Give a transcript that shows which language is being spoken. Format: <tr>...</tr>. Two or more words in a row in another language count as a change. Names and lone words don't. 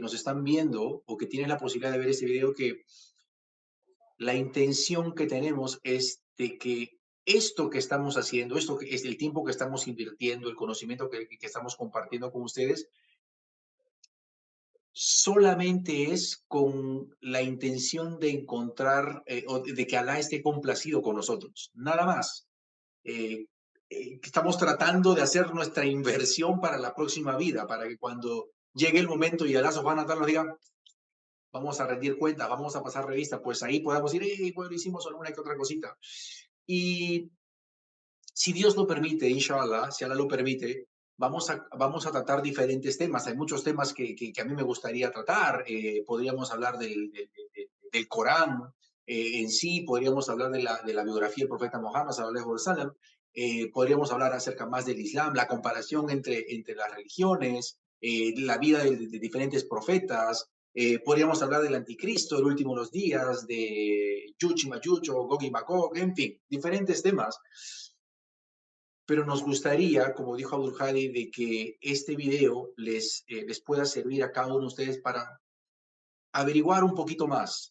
<es>nos están viendo o que tienen la posibilidad de ver este video que la intención que tenemos es de que esto que estamos haciendo, esto que es el tiempo que estamos invirtiendo, el conocimiento que estamos compartiendo con ustedes, solamente es con la intención de encontrar, o de que Alá esté complacido con nosotros, nada más. Estamos tratando de hacer nuestra inversión para la próxima vida, para que cuando llegue el momento y Alá</es> <ar>سبحانه وتعالى</ar> <es>nos diga, vamos a rendir cuentas, vamos a pasar revista, pues ahí podamos decir, hey, bueno, hicimos alguna que otra cosita. Y si Dios lo permite, inshallah, si Allah lo permite, vamos a tratar diferentes temas. Hay muchos temas que a mí me gustaría tratar. Podríamos hablar del Corán en sí, podríamos hablar de la biografía del profeta Muhammad,</es> <ar>صلى الله عليه وسلم.</ar> <es>Podríamos hablar acerca más del Islam, la comparación entre las religiones, la vida de diferentes profetas. Podríamos hablar del anticristo, el último de los días, de Yuch y Majuch o Gog y Magog, en fin, diferentes temas. Pero nos gustaría, como dijo Abdul Hadi, de que este video les pueda servir a cada uno de ustedes para averiguar un poquito más.</es>